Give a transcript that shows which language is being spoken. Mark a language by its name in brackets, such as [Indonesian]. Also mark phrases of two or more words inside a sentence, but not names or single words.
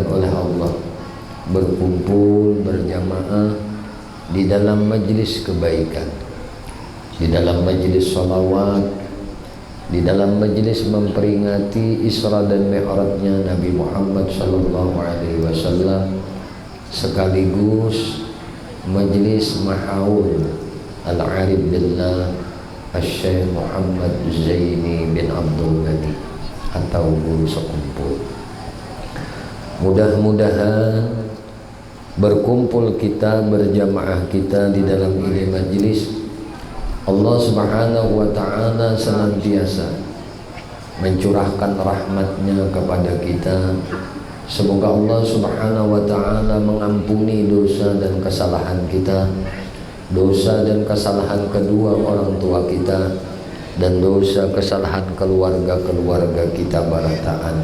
[Indonesian] oleh Allah berkumpul berjamaah di dalam majlis kebaikan, di dalam majlis sholawat, di dalam majlis memperingati Isra dan Mi'rajnya Nabi Muhammad [Arabic] صلى الله عليه وسلم, [Indonesian] sekaligus majlis mahaul [Arabic] العارف بالله [Indonesian] Asy-Syaikh Muhammad Zaini bin Abdul Ghani atau guru sekumpul. Mudah-mudahan berkumpul kita, berjamaah kita di dalam ini majlis, Allah [Arabic] سبحانه وتعالى [Indonesian] senantiasa mencurahkan rahmatnya kepada kita. Semoga Allah [Arabic] سبحانه وتعالى [Indonesian] mengampuni dosa dan kesalahan kita, dosa dan kesalahan kedua orang tua kita, dan dosa kesalahan keluarga-keluarga kita barataan.